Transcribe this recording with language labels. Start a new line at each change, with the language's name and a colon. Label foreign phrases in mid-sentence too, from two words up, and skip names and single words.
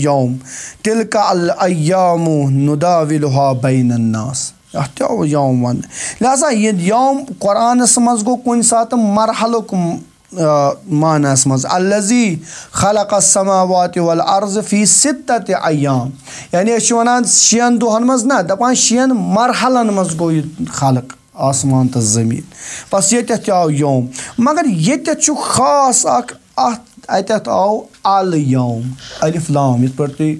Arabic: یوم تِلکا الیامُ نداولُہا بین الناس
Kashmiri: اَتھ تہِ آو یوم وننہٕ لہٰذا یہِ یوم قۄرانس منٛز گوٚو کُنہِ ساتہٕ مرحلُک معنیَس منٛز
Arabic: الذی خلق السماوات والارض فی ستۃ ایام
Kashmiri: یعنی أسۍ چھِ وَنان 6 دۄہن منٛز نہ دَپان 6 مرحلن منٛز گوٚو یہِ خلق آسمان تہٕ زٔمیٖن بس ییٚتٮ۪تھ تہِ آو یوم مگر ییٚتٮ۪تھ چھُ خاص اکھ اَتٮ۪تھ آو الیوم الف لام یِتھ پٲٹھۍ تُہۍ